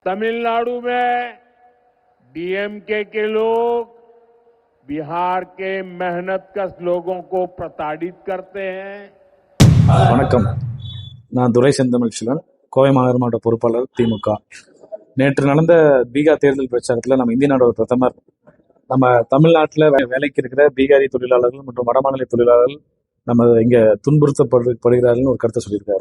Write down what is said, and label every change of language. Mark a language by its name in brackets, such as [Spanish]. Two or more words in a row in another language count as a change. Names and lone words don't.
[Hindi] तमिलनाडु में डीएमके के लोग बिहार के मेहनतकश लोगों को प्रताड़ित करते हैं। [Tamil] வணக்கம். நான் துரை செந்தமிழ்ச்செல்வன், கோவை மாநகர பொறுப்பாளர் திமுக. நேற்று நடந்த பீகார் தேர்தல் பிரச்சாரத்தில் நம்ம இந்திய நாடோட பிரதமர் நம்ம தமிழ்நாட்டில் வேலைக்கு இருக்கிற பீகாரி தொழிலாளர்கள் மற்றும் வடமாநில தொழிலாளர்கள் நம்ம இங்க துன்புறுத்தப்படுகிறார்கள் ஒரு கருத்தை சொல்லியிருக்காரு.